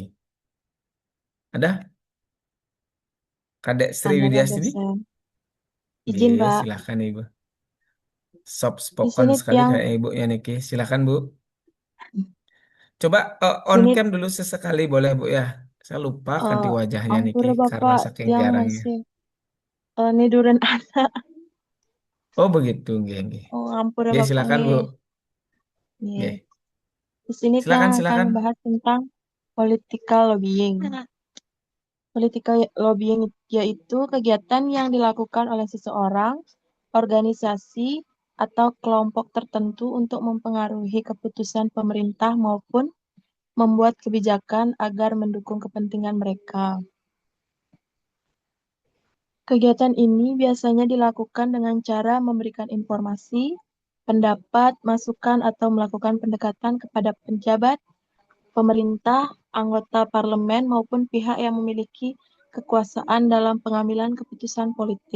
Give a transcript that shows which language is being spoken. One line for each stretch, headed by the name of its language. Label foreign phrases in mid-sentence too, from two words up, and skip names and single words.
Indonesian: Ada? Kadek Sri Ada Pak Widyastini? dosen. Izin Iya, Pak. silakan Ibu. Soft Di spoken sini sekali tiang, kayak Ibunya Niki. Silakan Bu. Coba on sini cam dulu sesekali boleh Bu ya. Saya lupa ganti eh, wajahnya Niki ampura karena Bapak saking tiang jarangnya. masih niduran anak. Oh begitu, nggih, nggih. Oh, ampura Nggih, Bapak silakan Bu. nih. Nih. Nggih. Di sini tiang Silakan, akan silakan. membahas tentang
English: political lobbying. Political lobbying
Indonesian: yaitu kegiatan yang dilakukan oleh seseorang, organisasi, atau kelompok tertentu untuk mempengaruhi keputusan pemerintah maupun membuat kebijakan agar mendukung kepentingan mereka. Kegiatan ini biasanya dilakukan dengan cara memberikan informasi, pendapat, masukan, atau melakukan pendekatan kepada pejabat, pemerintah, anggota parlemen, maupun pihak yang memiliki kekuasaan dalam pengambilan keputusan politik.